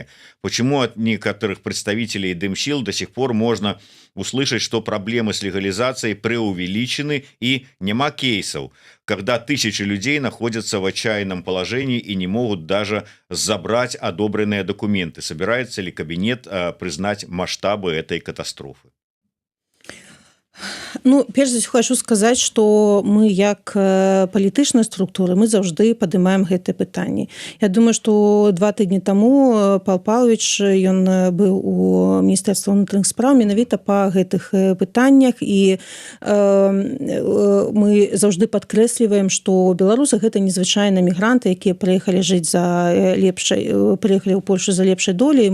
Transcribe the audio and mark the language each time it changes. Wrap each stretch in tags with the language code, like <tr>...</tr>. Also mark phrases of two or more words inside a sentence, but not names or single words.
<ru>Почему от некоторых представителей Демсил до сих пор можно услышать, что проблемы с легализацией преувеличены и нема кейсов, когда тысячи людей находятся в отчаянном положении и не могут даже забрать одобренные документы? Собирается ли кабинет признать масштабы этой катастрофы?</ru> <be>Перш за ўсё хочу сказаць, што мы як палітычныя структуры мы заўжды падымаем гэтыя пытанні. Я думаю, што 2 тыдні таму Пал Павлович ён быў у Міністэрстве ўнутраных спраў менавіта па гэтых пытаннях, і мы заўжды падкрэсліваем, што беларусы гэта незвычайныя мігранты, якія прыехалі жыць прыехалі ў Польшу за лепшай долей.</be>